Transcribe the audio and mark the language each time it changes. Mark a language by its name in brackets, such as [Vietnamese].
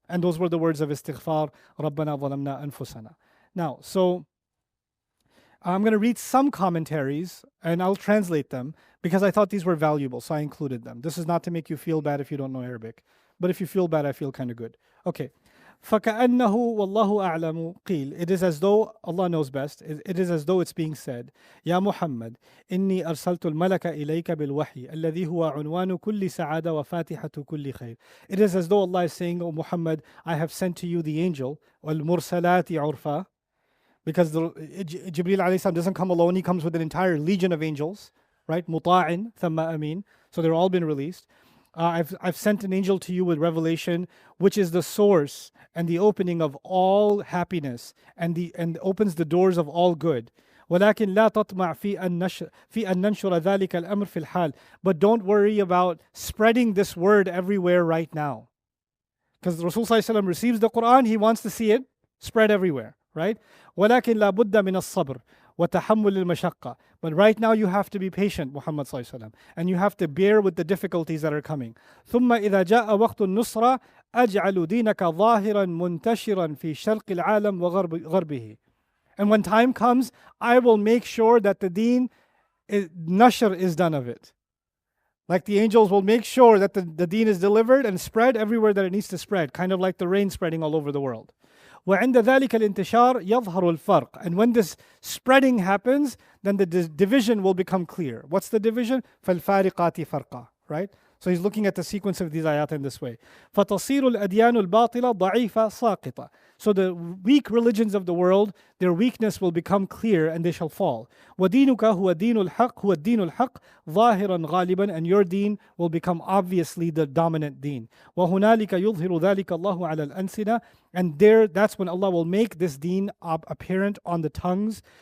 [English] And those were the words of istighfar, [Arabic] رَبَّنَا ظَلَمْنَا أَنفُسَنَا. [English] Now, so I'm going to read some commentaries, and I'll translate them, because I thought these were valuable, so I included them. This is not to make you feel bad if you don't know Arabic. But if you feel bad, I feel kind of good. [Arabic] Okay. فَكَأَنَّهُ وَاللَّهُ أَعْلَمُ قِيل. [English] It is as though, Allah knows best, it is as though it's being said, [Arabic] يا محمد إني أرسلت الملك إليك بالوحي الذي هو عنوان كل سعادة وفاتحة كل خير. [English] It is as though Allah is saying, O Muhammad, I have sent to you the angel, [Arabic] وَالْمُرْسَلَاتِ عُرْفًا, [English] because Jibreel alayhi salam doesn't come alone, he comes with an entire legion of angels, right? [Arabic] مُطَاعٍ ثَمَّ أَمِينٍ. [English] So they're all been released. I've sent an angel to you with revelation, which is the source and the opening of all happiness, and opens the doors of all good. [Arabic] ولكن لا تطمع في أن ننشر ذلك الأمر في الحال. [English] But don't worry about spreading this word everywhere right now. Because Rasul sallallahu alaihi wasallam receives the Quran, he wants to see it spread everywhere, right? [Arabic] ولكن لا بد من الصبر وتحمل المشقة. [English] But right now you have to be patient, Muhammad sallallahu alaihi wasallam, and you have to bear with the difficulties that are coming. [Arabic] ثم إذا جاء وقت النصرة أجعل دينك ظاهرا منتشرا في شرق العالم وغربه. [English] And when time comes, I will make sure that the deen, nashr is done of it. Like the angels will make sure that the deen is delivered and spread everywhere that it needs to spread, kind of like the rain spreading all over the world. [Arabic] وعند ذلك الانتشار يظهر الفرق. [English] And when this spreading happens, then the division will become clear. What's the division? [Arabic] فالفارقات فرقا, right? [English] So he's looking at the sequence of these ayat in this way. [Arabic] فتصير الأديان الباطلة ضعيفة ساقطة. [English] So the weak religions of the world, their weakness will become clear and they shall fall. [Arabic] وَدِينُكَ هُوَ الدِّينُ الْحَقِّ ظَاهِرًا غَالِبًا. [English] And your deen will become obviously the dominant deen. [Arabic] وَهُنَالِكَ يُظْهِرُ ذَلِكَ اللَّهُ عَلَى الْأَلْسِنَةِ. [English] And that's when Allah will make this deen apparent on the tongues.